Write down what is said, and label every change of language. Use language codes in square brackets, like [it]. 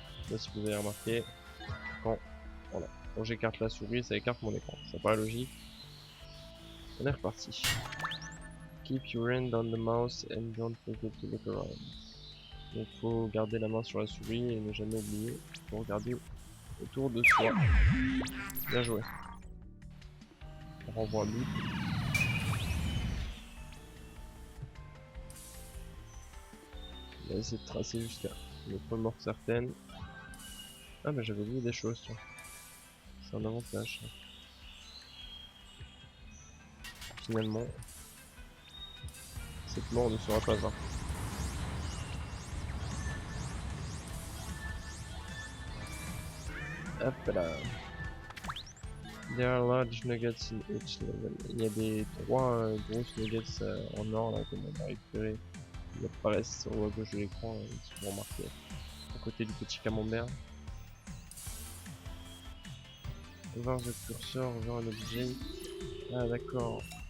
[fr] Là si vous avez remarqué, quand j'écarte la souris ça écarte mon écran, ça paraît logique. On est reparti. [en] Keep your hand on the mouse and don't forget to look around. [fr] Donc faut garder la main sur la souris et ne jamais oublier de regarder autour de soi. Bien joué. On renvoie un but. On va essayer de tracer jusqu'à notre mort certaine. Ah bah j'avais oublié des choses, tiens. C'est un avantage. Finalement, cette mort ne sera pas un. Hop là. [en] There are large nuggets in each level. [fr] Il y a des 3 grosses nuggets en or là, comme on a récupéré. Ils apparaissent au haut à gauche de l'écran, ils sont remarqués. À côté du petit camembert. [en] Over the cursor, over [fr] un objet. Ah d'accord.